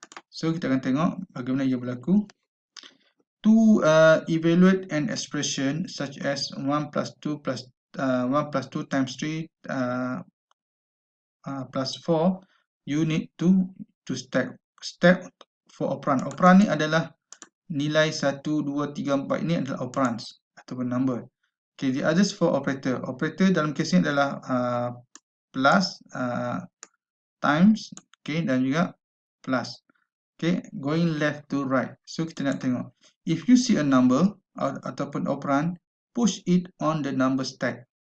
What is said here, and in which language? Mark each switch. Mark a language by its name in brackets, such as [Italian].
[Malay] So kita akan tengok bagaimana ia berlaku. [English] To evaluate an expression such as 1 plus 2 plus 1 plus 2 times 3 plus 4, you need to stack for operand. [Malay] Operand ni adalah nilai 1, 2, 3, 4. Ini adalah operands ataupun number. [English] Okay, the others for operator. [Malay] Operator dalam kes ini adalah plus, times, okay, dan juga plus. [English] Okay, going left to right. [Malay] So kita nak tengok. [English] If you see a number ataupun operand, push it on the number stack.